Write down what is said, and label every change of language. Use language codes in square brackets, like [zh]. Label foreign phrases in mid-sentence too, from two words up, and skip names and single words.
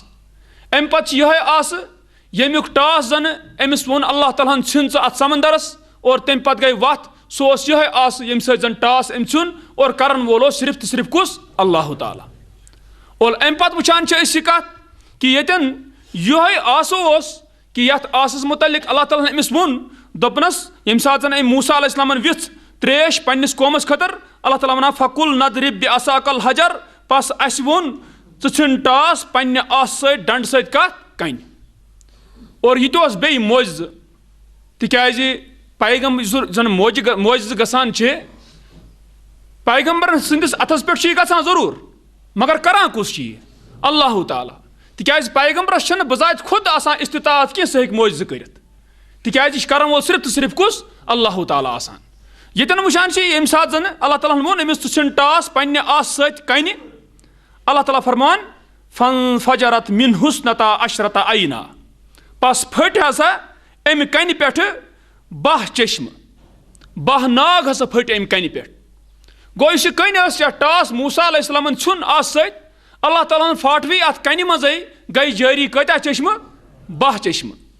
[ks] امہِ پتہٕ چھِ یِہے آسہٕ ییٚمیُک ٹاس زنہٕ أمِس ووٚن اللہ تعالیٰ ہن ژھٕن ژٕ اتھ سمندرس اور تمہِ پتہٕ گٔے وتھ سُہ اوس یِہے آسہٕ ییٚمہِ سۭتۍ زن ٹاس أمۍ ژھیوٚن اور کرن وول اوس صرف تہٕ صرف کُس اللہ تعالیٰ. اور امہِ پتہٕ وٕچھان چھِ أسۍ یہِ کتھ کہ ییٚتٮ۪ن یِہے آسہٕ اوس کہ یتھ آسس متعلق اللہ تعالیٰ ہن أمِس ووٚن دوٚپنس ییٚمہِ ساتہٕ زن أمۍ موسیٰ علیہ السلامن وِژھ تریش پننِس قومس خٲطرٕ اللہ تعالیٰ ونان [ar] فَقُلْنَا اضْرِب بِعَصَاكَ الْحَجَرَ. [ks] بس اسہِ ووٚن ژٕ ژھٕن ٹاس پننہِ آسہٕ سۭتۍ ڈنڈٕ سۭتۍ کتھ کنہِ. اور یہِ تہِ اوس بیٚیہِ موجزٕ تِکیٛازِ پیغمبر یُس زن موجزٕ گژھان چھِ پیغمبر سٕنٛدِس اتھس پٮ۪ٹھ چھُ یہِ گژھان ضروٗر مگر کران کُس چھُ یہِ اللہ تعالیٰ. تِکیٛازِ پیغمبرس چھنہٕ بذات خود آسان استطاعت کینٛہہ سُہ ہیٚکہِ موجزٕ کٔرِتھ تِکیٛازِ یہِ چھُ کرن وول صرف تہٕ صرف کُس اللہ تعالیٰ آسان. ییٚتٮ۪ن وٕچھان چھِ ییٚمہِ ساتہٕ زن اللہ تعالیٰ ہن ووٚن أمِس ژٕ ژھٕن ٹاس پننہِ آسہٕ سۭتۍ کنہِ اللہ تعالیٰ فرمان [ar] فَانفَجَرَتْ مِنْهُ اثْنَتَا عَشْرَةَ عَيْنًا. [ks] بس پھٔٹۍ ہسا امہِ کنہِ پٮ۪ٹھٕ 12 چشمہٕ 12 ناگ ہسا پھٔٹۍ امہِ کنہِ پٮ۪ٹھ. گوٚو یُس یہِ کٔنۍ ٲس یا ٹاس موسیٰ علیہ السلامن ژھُن اتھ سۭتۍ اللہ تعالیٰ ہن پھاٹوی اتھ کنہِ منٛزے گٔے جٲری کۭتیاہ چشمہٕ 12 چشمہٕ.